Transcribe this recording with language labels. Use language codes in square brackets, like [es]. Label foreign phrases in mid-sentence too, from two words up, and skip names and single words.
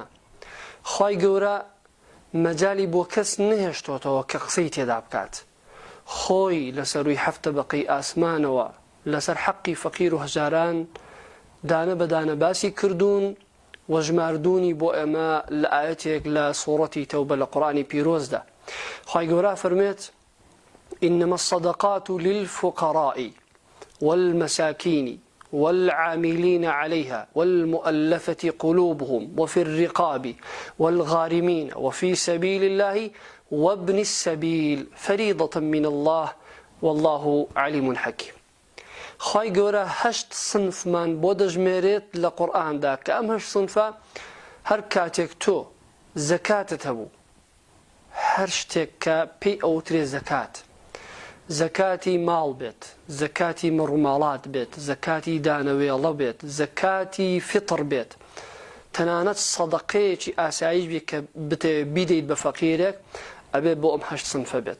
[ckb] خوای گەورە مەجالی بۆ کەس نەهێشتۆتەوە کە قسەی تێدا بکات. خۆی لەسەروی هەفتە بەقەی ئاسمانەوە لەسەر حەقی فەقیر و هەژاران دانە بەدانە باسی کردوون و ژماردوونی بۆ ئێمە لە ئاەتێک لە سوورەتی تەوبە لە قورئانی پیرۆزدا. خوای گەورە فەرمێت [ar] إنما الصدقات للفقراء والمساكين والعاملين عليها والمؤلفة قلوبهم وفي الرقاب والغارمين وفي سبيل الله وابن السبيل فريضة من الله والله عليم حكيم. [ckb] خواهی گەورە هەشت صنفمان بۆ دەژمێرێت لە قورئاندا کە ئەم هەشت صنفە هەر کاتێک تۆ زەکاتت هەبوو، هەر شتێک کە پێی ئەوترێ زەکات، زەکاتی ماڵ بێت، زەکاتی مڕووماڵات بێت، زەکاتی دانەوێڵە بێت، زەکاتی فطر بێت، تەنانەت سەدەقەیەکی ئاسایش بێت کە بتەوێت بیدەیت بە فەقیرێک ئەبێ بۆ ئەم هەشت صنفە بێت.